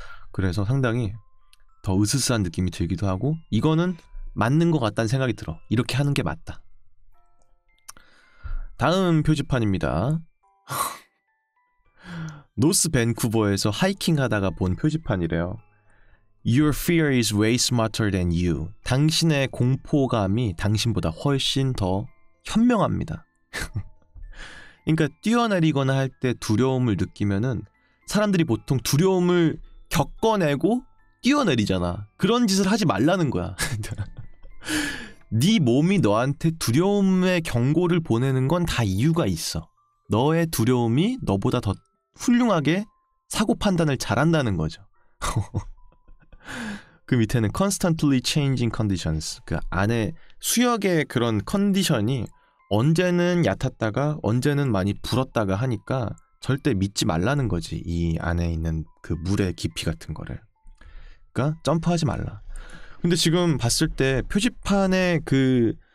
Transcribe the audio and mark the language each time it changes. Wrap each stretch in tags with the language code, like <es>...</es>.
<ko>그래서 상당히 더 으스스한 느낌이 들기도 하고, 이거는 맞는 것 같다는 생각이 들어. 이렇게 하는 게 맞다. 다음 표지판입니다. 노스 밴쿠버에서 하이킹 하다가 본 표지판이래요.</ko> <en>Your fear is way smarter than you.</en> <ko>당신의 공포감이 당신보다 훨씬 더 현명합니다. 그러니까 뛰어내리거나 할 때 두려움을 느끼면은 사람들이 보통 두려움을 겪어내고 뛰어내리잖아. 그런 짓을 하지 말라는 거야. 네 몸이 너한테 두려움의 경고를 보내는 건 다 이유가 있어. 너의 두려움이 너보다 더 훌륭하게 사고 판단을 잘한다는 거죠. 그 밑에는</ko> <en>constantly changing conditions.</en> <ko>그 안에 수역의 그런 컨디션이 언제는 얕았다가 언제는 많이 불었다가 하니까 절대 믿지 말라는 거지. 이 안에 있는 그 물의 깊이 같은 거를. 그러니까 점프하지 말라. 근데 지금 봤을 때 표지판의 그</ko>